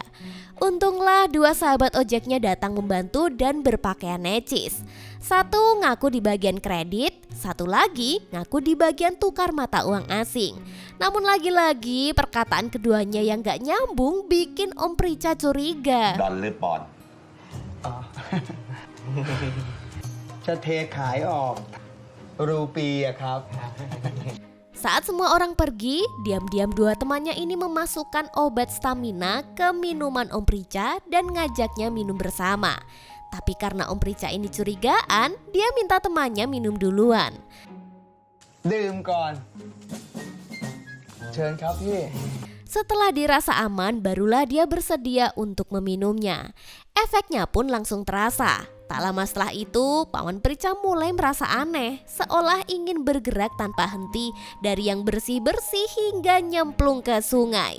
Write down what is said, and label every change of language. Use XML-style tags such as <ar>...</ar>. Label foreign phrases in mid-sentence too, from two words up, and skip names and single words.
<id>Untunglah dua sahabat ojeknya datang membantu dan berpakaian necis. Satu ngaku di bagian kredit, satu lagi ngaku di bagian tukar mata uang asing. Namun lagi-lagi perkataan keduanya yang gak nyambung bikin Om Prica curiga.</id> <th>ดอนหรือปอน จะเทขายออกรูปีอะครับ</th> <id>Saat semua orang pergi, diam-diam dua temannya ini memasukkan obat stamina ke minuman Om Prica dan ngajaknya minum bersama. Tapi karena Om Prica ini curigaan, dia minta temannya minum duluan.</id> <th>ดื่มก่อน เชิญครับพี่</th> <id>Setelah dirasa aman, barulah dia bersedia untuk meminumnya. Efeknya pun langsung terasa. Tak lama setelah itu, Paman Prica mulai merasa aneh, seolah ingin bergerak tanpa henti dari yang bersih-bersih hingga nyemplung ke sungai.</id>